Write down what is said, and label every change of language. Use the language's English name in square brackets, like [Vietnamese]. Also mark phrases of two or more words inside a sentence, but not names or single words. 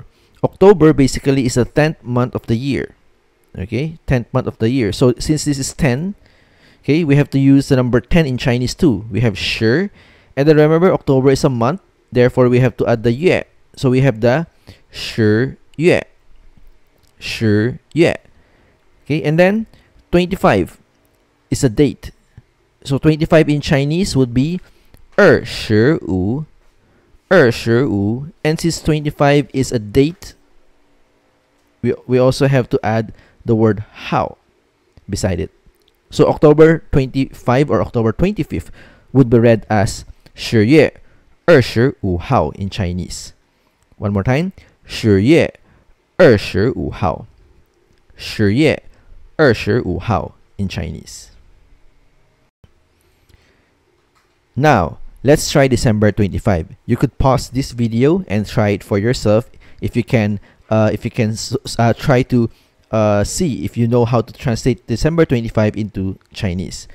[English] October basically is the 10th month of the year. Okay, 10th month of the year. So since this is 10, okay, we have to use the number 10 in Chinese too. We have shi, and then remember October is a month, therefore we have to add the yue. So we have the [Chinese] 十月. 十月. [English] Okay, and then 25 is a date. So 25 in Chinese would be 25and since 25 is a date, we also have to add the word how beside it. So October 25 or October 25th would be read as [Chinese] 10月25号 [English] in Chinese. One more time. [Chinese] 10月25号. 10月25号 [English] in Chinese. Now, let's try December 25. You could pause this video and try it for yourself if you can try to see if you know how to translate December 25 into Chinese.